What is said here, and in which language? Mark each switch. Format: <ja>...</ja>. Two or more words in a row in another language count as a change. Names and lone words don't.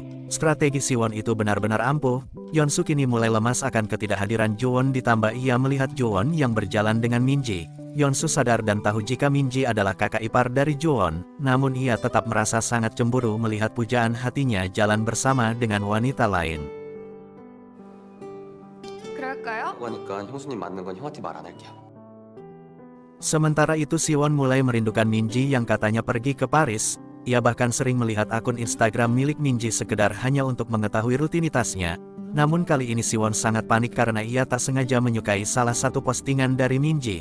<id>Strategi Siwon itu benar-benar ampuh. Yeon-soo kini mulai lemas akan ketidakhadiran Juwon ditambah ia melihat Juwon yang berjalan dengan Min Ji. Yeon-soo sadar dan tahu jika Min Ji adalah kakak ipar dari Juwon, namun ia tetap merasa sangat cemburu melihat pujaan hatinya jalan bersama dengan wanita lain.</id> <ko>그럴까요? 하니까 형수님 맞는 건 형한테 말 안 할게요.</ko> <id>Sementara itu Siwon mulai merindukan Min Ji yang katanya pergi ke Paris. Ia bahkan sering melihat akun Instagram milik Min Ji sekedar hanya untuk mengetahui rutinitasnya. Namun kali ini Siwon sangat panik karena ia tak sengaja menyukai salah satu postingan dari Min Ji.</id>